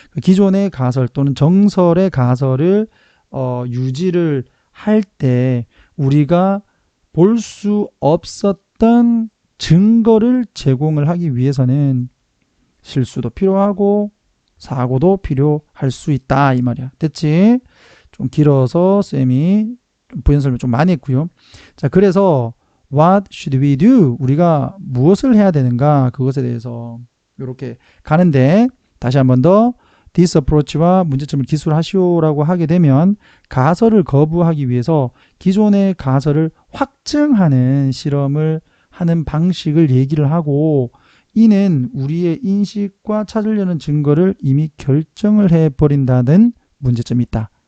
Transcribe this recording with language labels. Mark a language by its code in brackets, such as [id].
[ko] 기존의 가설 또는 정설의 가설을 유지를 할 때 우리가 볼 수 없었던 증거를 제공을 하기 위해서는 실수도 필요하고 사고도 필요할 수 있다 이 말이야. 됐지? 좀 길어서 쌤이 부연 설명 좀 많이 했고요. 자, 그래서 [en] What should we do? [ko] 우리가 무엇을 해야 되는가? 그것에 대해서 이렇게 가는데 다시 한 번 더 [en] this approach [ko] 와 문제점을 기술하시오라고 하게 되면 가설을 거부하기 위해서 기존의 가설을 확증하는 실험을 하는 방식을 얘기를 하고 이는 우리의 인식과 찾으려는 증거를 이미 결정을 해버린다는 문제점이 있다.